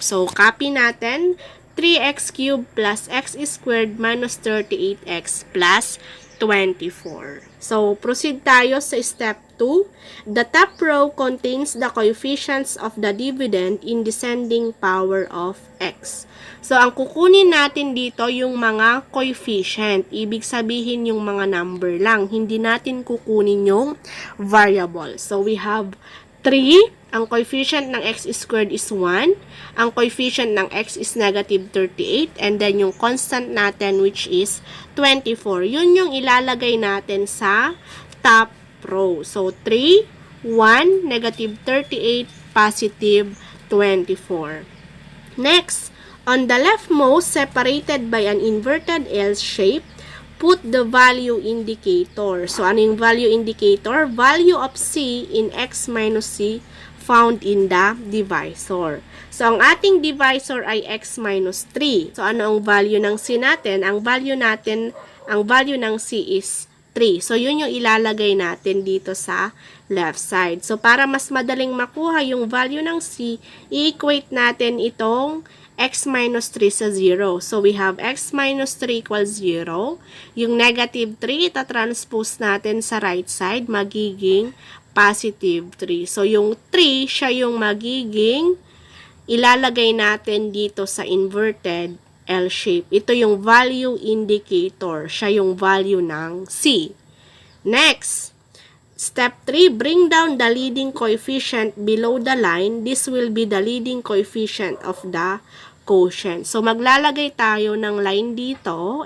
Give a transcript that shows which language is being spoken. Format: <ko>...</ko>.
<en>So, copy natin 3x cubed plus x squared minus 38x plus 24. So, proceed tayo sa step 2. The top row contains the coefficients of the dividend in descending power of x.</en> <tl>So, ang kukunin natin dito yung mga coefficient. Ibig sabihin yung mga number lang. Hindi natin kukunin yung variable.</tl> <en>So, we have 3.</en> <tl>Ang coefficient ng x squared is 1. Ang coefficient ng x is negative 38. And then yung constant natin which is 24. Yun yung ilalagay natin sa top row.</tl> <en>So, 3, 1, negative 38, positive 24. Next, on the leftmost, separated by an inverted L shape, put the value indicator.</en> <tl>So, ano yung value indicator?</tl> <en>Value of c in x minus c found in the divisor.</en> <tl>So, ang ating divisor ay x minus 3. So, ano ang value ng c natin? Ang value ng c is 3. So, yun yung ilalagay natin dito sa left side. So, para mas madaling makuha yung value ng c,</tl> <en>i-equate natin itong x minus 3 sa 0. So, we have x minus 3 equals 0.</en> <tl>Yung negative 3, itatranspose natin sa right side, magiging positive 3. So, yung 3, siya yung magiging ilalagay natin dito sa inverted L shape. Ito yung value indicator. Siya yung value ng c.</tl> <en>Next, step 3, bring down the leading coefficient below the line. This will be the leading coefficient of the quotient.</en> <tl>So, maglalagay tayo ng line dito.</tl>